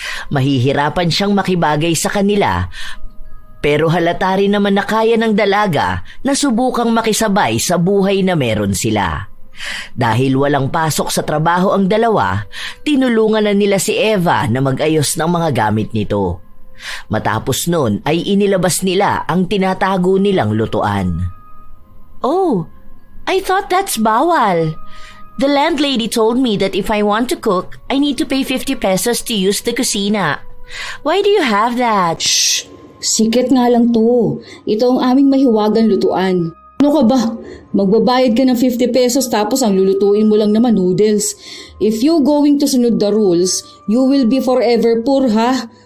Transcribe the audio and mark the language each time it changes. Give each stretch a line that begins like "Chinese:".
Filipino: Mahihirapan siyang makibagay sa kanila, pero halata rin naman na kaya ng dalaga na subukang makisabay sa buhay na meron sila. Dahil walang pasok sa trabaho ang dalawa, tinulungan na nila si Eva na mag-ayos ng mga gamit nito. Matapos nun ay inilabas nila ang tinatago nilang lutuan.
English: Oh, I thought that's bawal. The landlady told me that if I want to cook, I need to pay 50 pesos to use the kusina. Why do you have that?
Filipino: Shh! Sikret nga lang to. Ito ang aming mahiwagang lutuan. Ano ka ba? Magbabayad ka ng 50 pesos tapos ang lulutuin mo lang naman noodles.
English: If you going to sunod the rules, you will be forever poor ha.